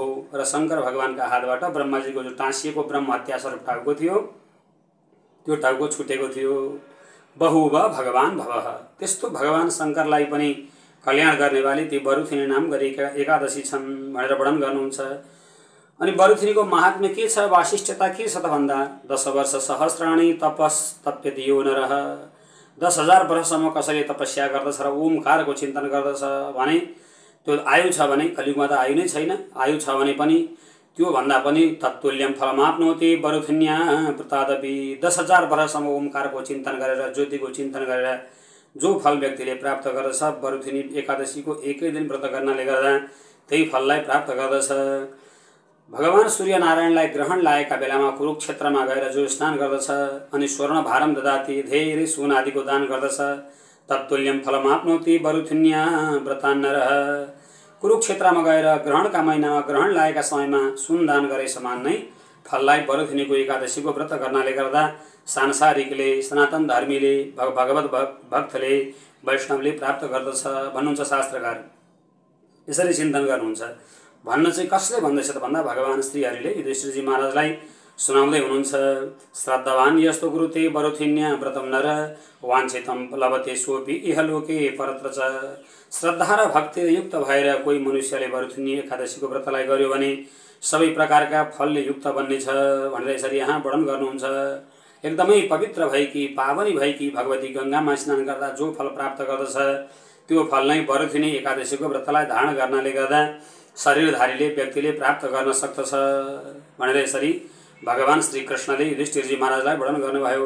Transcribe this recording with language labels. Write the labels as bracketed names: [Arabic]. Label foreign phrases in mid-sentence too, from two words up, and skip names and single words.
[Nepali] र शङ्कर भगवानका हातबाट ब्रह्माजीको जो टाँसिएको ब्रह्म हत्या स्वरूप टाउको थियो त्यो टाउको छुटेको थियो। [Sanskrit] बहुव भगवान भवः। [Nepali] त्यस्तो भगवान शङ्करलाई पनि कल्याण गर्नेवाली ती वरुथिनी नाम गरेका एकादशी छन् भनेर वर्णन गर्नुहुन्छ। अनि वरुथिनीको महात्म्य के छ, वाशिष्ठता के छ त भन्दा [Sanskrit] 10 वर्ष सहस्राणि तपस्तप्यति यो नरः। [Nepali] 10,000 वर्षसम्म कसैले तपस्या गर्दछ र ओमकारको चिन्तन गर्दछ भने त्यो आयु छ भने, कलियुगमा त आयु नै छैन, आयु छ भने पनि त्यो भन्दा पनि [Sanskrit] तत्तुल्यम फलमाप्नोति वरुथिन्या व्रतादपि। [Nepali] 10,000 वर्षसम्म ओमकारको चिन्तन गरेर, ज्योतिको चिन्तन गरेर जो फल व्यक्तिले प्राप्त गर्दछ वरुथिनी एकादशीको एकै दिन व्रत गर्नाले गर्दा त्यही फललाई प्राप्त गर्दछ। भगवान सूर्यनारायणलाई ग्रहण लागेका बेलामा कुरुक्षेत्रमा गएर जो स्नान गर्दछ अनि [Sanskrit] स्वर्ण भारम ददाति, [Nepali] धेरै सुन आदिको दान गर्दछ, [Sanskrit] तत्तुल्यम फलमाप्नोति वरुथिन्या व्रतान्नरः। [Nepali] कुरुक्षेत्रमा गएर ग्रहणका महिनामा ग्रहण लागेका समयमा सुन दान गरे समान नै फललाई वरुथिनीको एकादशीको व्रत गर्नाले गर्दा सांसारिकले, सनातन धर्मीले, भगवत भक्तले, वैष्णवले प्राप्त गर्दछ भन्नुहुन्छ शास्त्रकार। यसरी चिन्तन गर्नुहुन्छ। भन्न चाहिँ कसले भन्दैछ त भन्दा भगवान श्रीहरिले युधिष्ठिरजी महाराजलाई सुनाउँदै हुनुहुन्छ। [Sanskrit] श्रद्धावान यस्तो गुरुते वरुथिन्या व्रतम नर वाञ्छितम लभते सोपि इहलोके परत्र च। [Nepali] श्रद्धा र भक्ति युक्त भएर कोही मनुष्यले वरुथिनी एकादशीको व्रतलाई गर्यो भने सबै प्रकारका फलले युक्त बन्नेछ भनेर यसरी यहाँ वर्णन गर्नुहुन्छ। एकदमै पवित्र भएकी, पावनी भएकी भगवती गङ्गामा स्नान गर्दा जो फल प्राप्त गर्दछ त्यो फल नै वरुथिनी एकादशीको व्रतलाई धारण गर्नाले गर्दा शरीरधारीले व्यक्तिले प्राप्त गर्न सक्दछ भनेर यसरी भगवान श्री कृष्णले युधिष्ठिरजी महाराजलाई वर्णन गर्नुभयो।